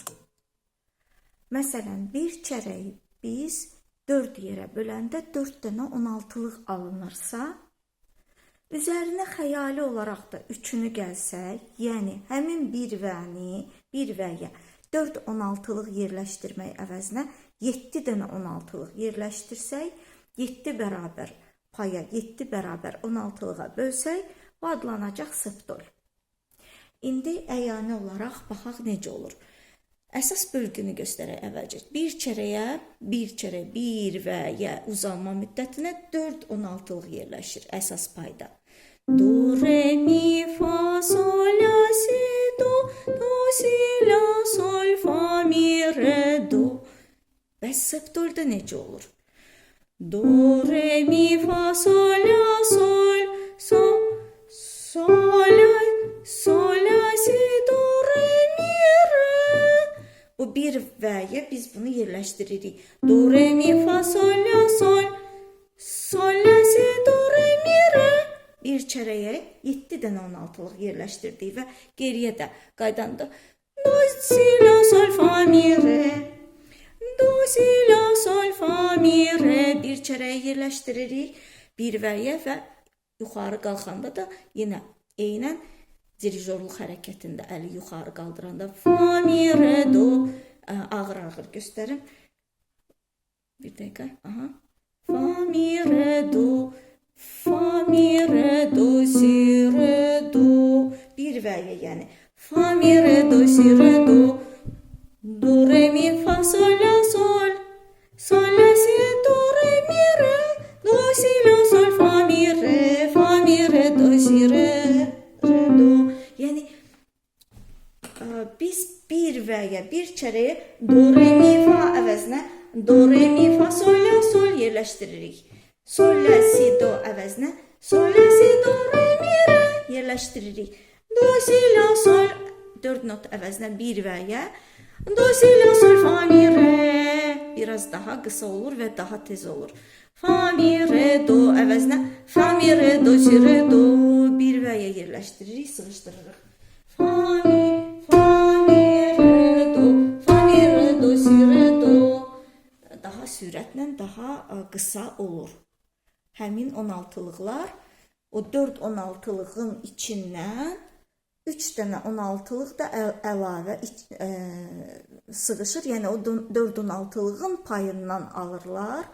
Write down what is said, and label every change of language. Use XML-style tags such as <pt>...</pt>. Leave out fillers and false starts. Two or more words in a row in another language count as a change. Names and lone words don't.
<az>Məsələn, bir çərəyi biz 4 yerə böləndə 4 dənə 16'lıq alınırsa, üzərinə xəyali olaraq da 3'ünü gəlsək, yəni həmin bir vəyə 4 16'lıq yerləşdirmək əvəzinə 7 dənə 16'lıq yerləşdirsək, 7 bərabər paya 7 bərabər 16'lığa bölsək, bu adlanacaq septol. İndi əyani olaraq baxaq necə olur. Əsas bölgünü göstərək əvvəlcə. Bir çərəyə, bir və ya uzanma müddətinə 4 16'lıq yerləşir əsas payda. Do, re, mi, fa, sol, la, si, do, si, la, sol, fa, mi, re, do. Bəs septolda necə olur? Do, re, mi, fa, sol, la, sol, sol, la, si, do, re, mi, re. Bu bir vəyə biz bunu yerləşdiririk. Do, re, mi, fa, sol, la, sol, la, si, do, re, mi, re. Bir çərəyə 7 dənə 16'lıq yerləşdirdik və geriyə də qaydanda do, si, la, sol, fa, mi, re. Do, si, la, sol, fa, mi, re. Bir çərəyə yerləşdiririk bir vəyə və yuxarı qalxanda da yenə eynən dirijorluq hərəkətində əli yuxarı qaldıranda fa, mi, re, do. Ağır-ağır göstərim. Bir dəqiqə. Aha. Fa, mi, re, do. Fa, mi, re, do, si, re, do. Bir vəyə yəni. Fa, mi, re, do, si, re, do. Do, re, mi, fa, sol, la, sol. Sol, la, si, do, re, mi, re. Do, si, la, sol, fa, mi, re. Fa, mi, re, do, si, re, do. Yəni, biz bir vəyə, bir çərəyə do, re, mi, fa əvəzinə do, re, mi, fa, sol, la, sol yerləşdiririk. Sol, la, si, do əvəzinə sol, la, si, do, re, mi, re yerləşdiririk. Do, si, la, sol 4 not əvəzinə bir vəyə do, si, la, sol, fa, mi, re biraz daha qısa olur və daha tez olur. Fa, mi, re, do əvəzinə fa, mi, re, do, si, re, do bir vəyə yerləşdiririk, sıxışdırırıq. Fa, mi, re, do, fa, mi, re, do, si, re, do daha sürətlə daha qısa olur. Həmin 16'lıqlar o 4 16'lığın içindən 3 dənə 16'lıq da əlavə sığışır. Yəni o 4 16'lığın payından alırlar.</az>